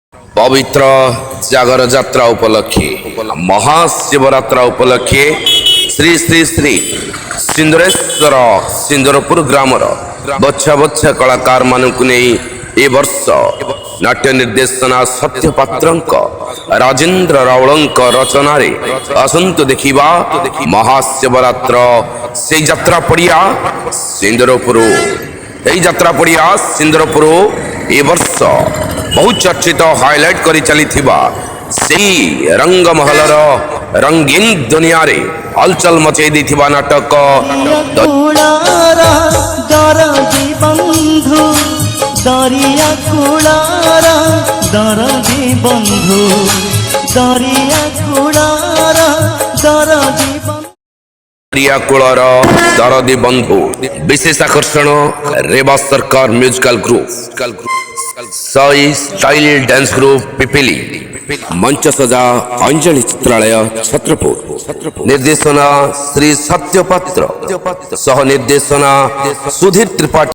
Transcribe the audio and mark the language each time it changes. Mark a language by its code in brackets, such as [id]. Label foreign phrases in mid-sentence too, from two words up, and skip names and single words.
[or] ପବିତ୍ର ଜାଗର ଯାତ୍ରା ଉପଲକ୍ଷେ ମହାଶିବରାତ୍ରା ଉପଲକ୍ଷେ ଶ୍ରୀ ଶ୍ରୀ ଶ୍ରୀ ସିନ୍ଦୁରେଶ୍ୱର ସିନ୍ଦୁରପୁର ଗ୍ରାମର ବଛା ବଛା କଳାକାର ମାନଙ୍କୁ ନହିଁ ଏ ବର୍ଷ ନାଟ୍ୟ ନିର୍ଦ୍ଦେଶନା ସତ୍ୟପାତ୍ରଙ୍କ ରାଜେନ୍ଦ୍ର ରାଉଳଙ୍କ ରଚନା ରେ ଆସନ୍ତ ଦେଖିବା ମହାଶିବରାତ୍ର ସେ ଯାତ୍ରା ପଡ଼ିଆ ସିନ୍ଦୁରପୁର ଏଇ ଯାତ୍ରା ପଡ଼ିଆ ସିନ୍ଦୁରପୁର ଏ ବର୍ଷ ବହୁ ଚର୍ଚ୍ଚିତ ହାଇଲାଇଟ କରେ ଚାଲିଥିବା ସେଇ ରଙ୍ଗମହଲର ରଙ୍ଗୀନ ଦୁନିଆରେ ହଲଚଲ ମଚାଇ ଦେଇଥିବା ନାଟକ ଦରଦି ବନ୍ଧୁ ଦରିଆ କୁଡ଼ାରା ଦରଦି ବନ୍ଧୁ ଦରିଆ କୁଡ଼ାରା ଦରଦି କୁଳର ଦରଦୀ ବନ୍ଧୁ ବିଶେଷ ଆକର୍ଷଣ ରେବା ସରକାର [en] musical group [or] सई [en] style dance group [or] ପିପିଲି ମଞ୍ଚ ସଜା ଅଞ୍ଜଳି ଚିତ୍ରାଳୟ ଛତ୍ରପୁର ନିର୍ଦ୍ଦେଶନା ଶ୍ରୀ ସତ୍ୟପାତ୍ର ସହ ନିର୍ଦ୍ଦେଶନା ସୁଧୀର ତ୍ରିପାଠୀ।